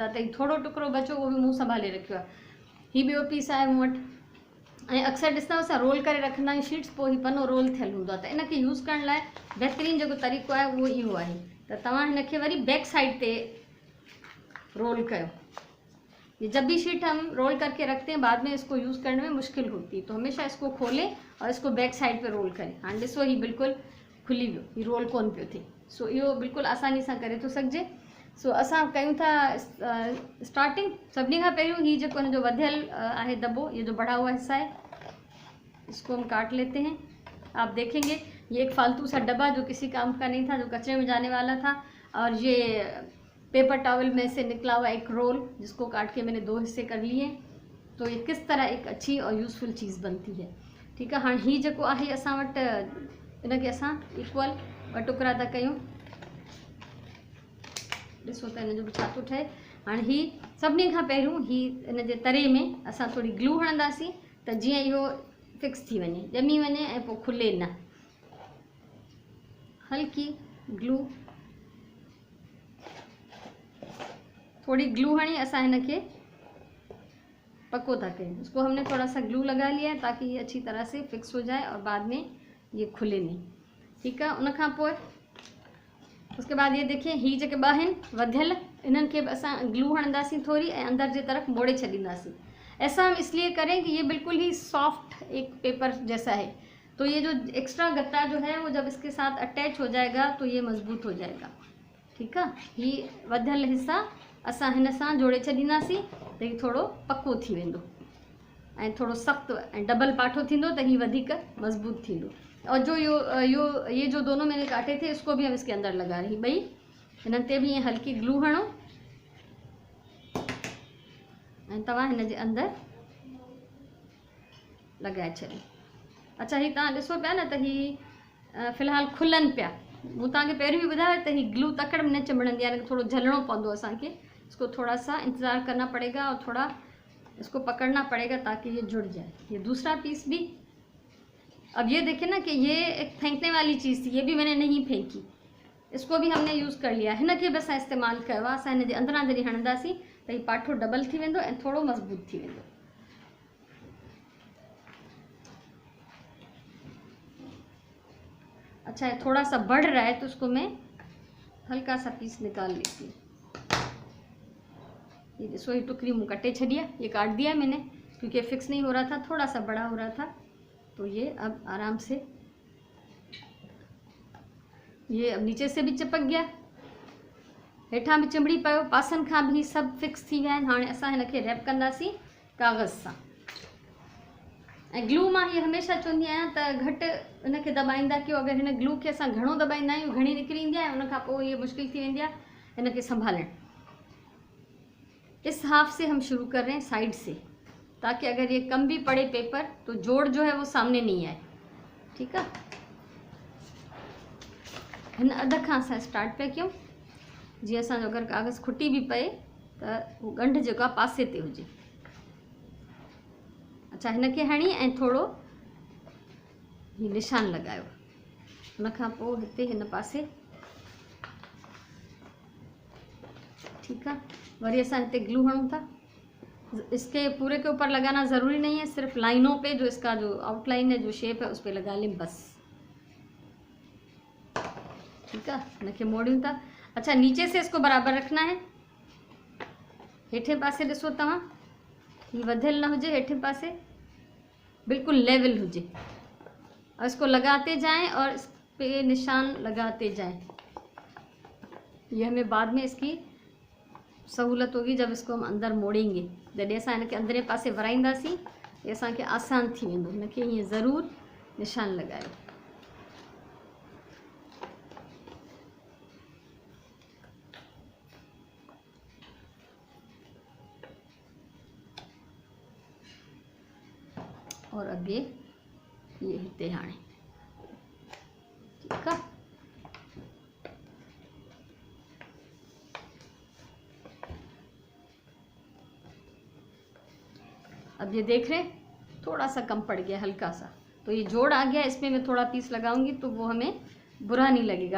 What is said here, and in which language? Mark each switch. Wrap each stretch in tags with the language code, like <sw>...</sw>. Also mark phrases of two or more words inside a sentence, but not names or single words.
<sd>त हीउ थोरो टुकड़ो बचो, उहो बि मूं संभाले रखियो आहे। हीउ ॿियो पीस आहे मूं वटि। ऐं अक्सर ॾिसंदा असां रोल करे रखंदा आहियूं शीट्स, पोइ हीउ पनो रोल थियल हूंदो आहे। त इनखे यूज़ करण लाइ बहितरीनु जेको तरीक़ो आहे उहो इहो आहे त तव्हां हिनखे वरी बैक साइड ते रोल कयो।</sd> <hi>ये जब भी शीट हम रोल करके रखते हैं, बाद में इसको यूज़ करने में मुश्किल होती है, तो हमेशा इसको खोलें और इसको बैक साइड पे रोल करें।</hi> <sd>हाँ ॾिसो, ही बिल्कुलु खुली वियो, ही रोल कोन पियो थिए। सो इहो बिल्कुलु आसानी सां करे थो सघिजे। सो असां कयूं था स्टार्टिंग। सभिनी खां पहिरियों ही जेको हिन जो वधियल आहे दॿो,</sd> <hi>ये जो बढ़ा हुआ हिस्सा है, इसको हम काट लेते हैं। आप देखेंगे ये एक फालतू सा डब्बा जो किसी काम का नहीं था, जो कचरे में जाने वाला था, और ये पेपर टॉवल में से निकला हुआ एक रोल जिसको काट के मैंने 2 हिस्से कर लिए। तो ये किस तरह एक अच्छी और यूज़फुल चीज़ बनती है। ठीक है।</hi> <sd>हाँ, ही जेको आहे असां वटि इनखे असां इक्वल 2 टुकड़ा था कयूं। ॾिसो त हिन जो बि छा थो ठहे। हाणे ही सभिनी खां पहिरियों ही इन जे तरे में असां थोरी ग्लू हणंदासीं त जीअं इहो फिक्स थी वञे, ॼमी वञे ऐं पोइ खुले न। हल्की ग्लू, थोड़ी ग्लू हणी असां हिनखे पक्को था करें।</sd> <hi>इसको हमने थोड़ा सा ग्लू लगा लिया है ताकि ये अच्छी तरह से फिक्स हो जाए और बाद में ये खुले नहीं। ठीक है।</hi> <sd>उन खां पोइ</sd> <hi>उसके बाद ये देखिए,</hi> <sd>ही जेके ॿ आहिनि वधियल, इन्हनि खे असां ग्लू हणंदासीं थोड़ी ऐं अंदर जे तरफ मोड़े छॾींदासीं।</sd> <hi>ऐसा हम इसलिए करें कि ये बिल्कुल ही सॉफ्ट एक पेपर जैसा है, तो ये जो एक्स्ट्रा गत्ता जो है वो जब इसके साथ अटैच हो जाएगा तो ये मजबूत हो जाएगा। ठीक है।</hi> <sd>ही वधियल हिस्सा असां हिन सां जोड़े छॾींदासीं त हीउ थोरो पको थी वेंदो ऐं थोरो सख़्तु ऐं डबल पाठो थींदो त हीउ वधीक मज़बूत थींदो।</sd> <hi>और जो ये जो दोनों मैंने काटे थे, इसको भी हम इसके अंदर लगा रही।</hi> <sd>ॿई हिननि ते बि ईअं हल्की ग्लू हणो ऐं तव्हां हिन जे अंदर लॻाए छॾियो। अच्छा, ही तव्हां ॾिसो पिया न त ही फ़िलहालु खुलनि पिया। मूं तव्हांखे पहिरियों बि ॿुधायो त ही ग्लू तकड़ में न चिंबड़ंदी आहे, थोरो झलणो पवंदो असांखे।</sd> <hi>इसको थोड़ा सा इंतज़ार करना पड़ेगा और थोड़ा इसको पकड़ना पड़ेगा ताकि ये जुड़ जाए। ये दूसरा पीस भी। अब ये देखिए ना कि ये एक फेंकने वाली चीज़ थी, ये भी मैंने नहीं फेंकी, इसको भी हमने यूज़ कर लिया।</hi> <sd>हिनखे बि असां इस्तेमालु कयो आहे। असां हिन जे अंदरां जॾहिं हणंदासीं त हीउ पाठो डबल थी वेंदो ऐं थोरो मज़बूत थी वेंदो।</sd> <hi>अच्छा, है थोड़ा सा बढ़ रहा है तो उसको मैं हल्का सा पीस निकाल लेती हूँ। ये देखो, ये टुकड़ी</hi> <sd>मुँह कटे छड़िया,</sd> <hi>ये काट दिया मैंने क्योंकि फिक्स नहीं हो रहा था, थोड़ा सा बड़ा हो रहा था। तो ये अब आराम से, ये अब नीचे से भी चिपक गया,</hi> <sd>हेठां भी चिंबड़ी पियो, पासनि खां भी सब फिक्स थी विया आहिनि। हाणे असां हिनखे रैप कंदासीं कागज़ सां। ऐं ग्लू मां हीअ हमेशह चवंदी आहियां त घटि हिनखे दॿाईंदा कयो। अगरि हिन ग्लू खे असां घणो दॿाईंदा आहियूं, घणी निकिरी ईंदी आहे, उन खां पोइ हीअ मुश्किल थी वेंदी आहे हिनखे संभालणु।</sd> <hi>इस हाफ से हम शुरू कर रहे हैं, साइड से, ताकि अगर ये कम भी पड़े पेपर तो जोड़ जो है वो सामने नहीं आए। ठीक है।</hi> <sd>हिन अध खां असां स्टार्ट पिया कयूं। जीअं असांजो अगरि कागज़ खुटी बि पए त उहो ॻंढि जेको आहे पासे ते हुजे। अच्छा, हिनखे हणी ऐं थोरो ही निशान लॻायो। उनखां पोइ हिते हिन पासे,</sd> <hi>ठीक है।</hi> <sd>वरी असां हिते ग्लू हणूं था।</sd> <hi>इसके पूरे के ऊपर लगाना ज़रूरी नहीं है, सिर्फ लाइनों पे जो इसका जो आउटलाइन है, जो शेप है, उस पर लगा लें बस। ठीक है,</hi> <sd>इनके मोड़ियूं था।</sd> <hi>अच्छा, नीचे से इसको बराबर रखना है।</hi> <sd>हेठे पासे ॾिसो तव्हां, ही वधियल न हुजे, हेठे पासे बिल्कुल लेवल हुजे।</sd> <hi>और इसको लगाते जाएं और इस पे निशान लगाते जाएं। ये हमें बाद में इसकी सहूलत होगी जब इसको हम अंदर मोड़ेंगे।</hi> <sd>जॾहिं असां हिनखे अंदरे पासे वराईंदासीं ये असांखे आसान थी वेंदो। हिनखे हीअं ज़रूरु निशान लॻायो। और अॻे ये हिते हाणे, ठीकु आहे।</sd> <hi>अब ये देख रहे हैं थोड़ा सा कम पड़ गया, हल्का सा, तो ये जोड़ आ गया। इसमें मैं थोड़ा पीस लगाऊंगी तो वो हमें बुरा नहीं लगेगा।</hi>